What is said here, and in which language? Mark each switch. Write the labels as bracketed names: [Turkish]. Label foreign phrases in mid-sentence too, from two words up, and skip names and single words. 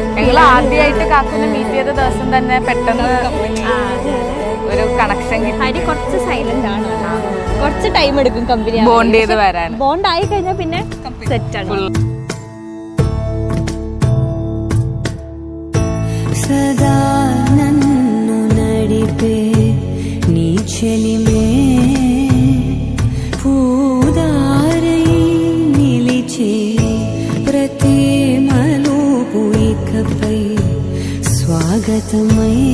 [Malayalam] ഞങ്ങൾ ആദ്യമായിട്ട് കാക്കുനെ മീറ്റ് ചെയ്ത ദിവസം തന്നെ പെട്ടെന്ന് ഒരു കണക്ഷൻ കിട്ടി. ഹരി കുറച്ച് സൈലന്റ് ആണ്, കുറച്ച് ടൈം എടുക്കും കമ്പനി ബോണ്ട് ചെയ്ത് വരാൻ. ബോണ്ട് ആയി കഴിഞ്ഞാൽ പിന്നെ സെറ്റ് ആണ്. [Telugu] సదా నన్ను నడిపే నీ చెలిమే పూదారై నిలిచే ప్రతి మలుపు ఇకపై స్వాగతమై